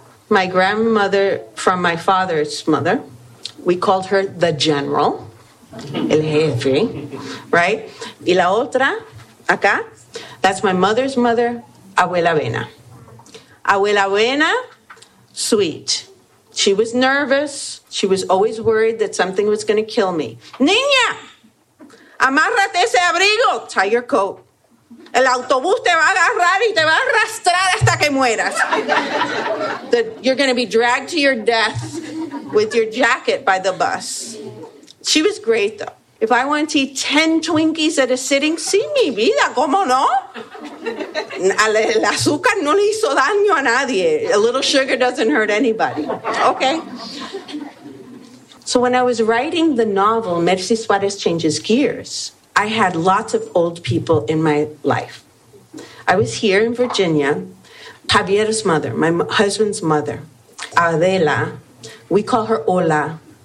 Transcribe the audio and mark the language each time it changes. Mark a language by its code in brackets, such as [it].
[en] My grandmother from my father's mother, we called her the general, [es] el jefe, [en] right? [es] Y la otra, acá, [en] that's my mother's mother, Abuela Vena. Abuela Vena, sweet. She was nervous. She was always worried that something was going to kill me. [es] Niña! Amárrate ese abrigo. [en] Tie your coat. [es] El autobús te va a agarrar y te va a arrastrar hasta que mueras. [en] You're going to be dragged to your death with your jacket by the bus. She was great, though. If I wanted to eat 10 Twinkies at a sitting, [es] sí, mi vida, ¿cómo no? El azúcar no le hizo daño a nadie. [en] A little sugar doesn't hurt anybody. Okay. So when I was writing the novel, Mercy Suarez Changes Gears, I had lots of old people in my life. I was here in Virginia. Javier's mother, my husband's mother, Adela, we call her Ola.